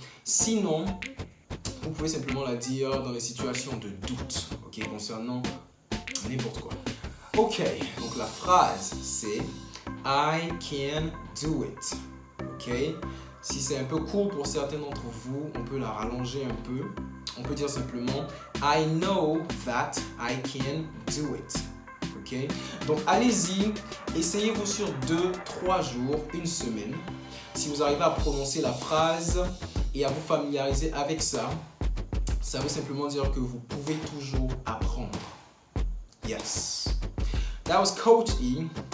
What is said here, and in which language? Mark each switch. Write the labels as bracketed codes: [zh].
[fr] Sinon, vous pouvez simplement la dire dans les situations de doute, okay, concernant n'importe quoi. Ok, donc la phrase c'est [en] I can do it. [fr] Ok, si c'est un peu court pour certains d'entre vous, on peut la rallonger un peu. On peut dire simplement [en] I know that I can do it. [fr] Ok, donc allez-y, essayez-vous sur 2-3 jours, une semaine. Si vous arrivez à prononcer la phrase et à vous familiariser avec ça, ça veut simplement dire que vous pouvez toujours apprendre. [en] Yes. That was Coach E.